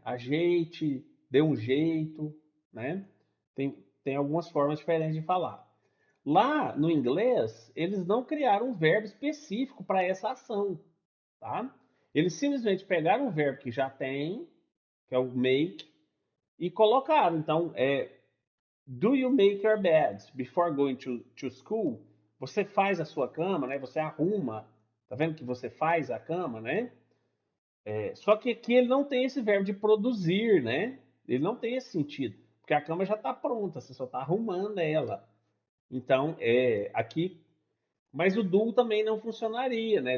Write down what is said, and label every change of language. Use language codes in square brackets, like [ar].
[pt] Ajeite, dê um jeito, né? Tem algumas formas diferentes de falar. Lá no inglês, eles não criaram um verbo específico para essa ação, tá? Eles simplesmente pegaram um verbo que já tem, que é o make, e colocaram. Então, [en] do you make your bed before going to school? [pt] Você faz a sua cama, né? Você arruma. Tá vendo que você faz a cama, né? Só que aqui ele não tem esse verbo de produzir, né? Ele não tem esse sentido. Porque a cama já está pronta, você só está arrumando ela. Então, aqui. Mas o do também não funcionaria, né?